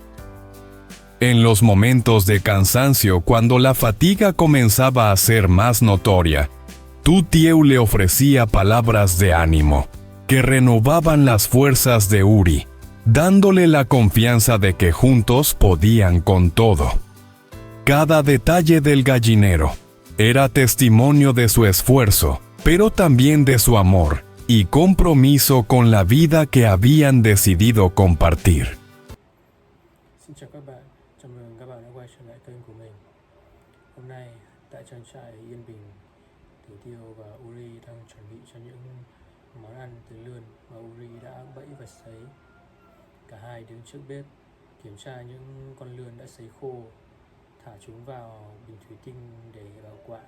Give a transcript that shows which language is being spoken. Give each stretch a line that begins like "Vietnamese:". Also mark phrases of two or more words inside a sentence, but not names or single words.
Spanish: En los momentos de cansancio, cuando la fatiga comenzaba a ser más notoria, Tutieu le ofrecía palabras de ánimo que renovaban las fuerzas de Uri, dándole la confianza de que juntos podían con todo. Cada detalle del gallinero era testimonio de su esfuerzo, pero también de su amor y compromiso con la vida que habían decidido compartir.
Vietnamese: Xin chào các bạn, chào mừng các bạn đã quay trở lại kênh của mình. Hôm nay, tại trang trại Yên Bình, Tiểu Tiêu và Uri đang chuẩn bị cho những món ăn từ lươn mà Uri đã bẫy và sấy. Cả hai đứng trước bếp, kiểm tra những con lươn đã sấy khô, thả chúng vào bình thủy tinh để bảo quản.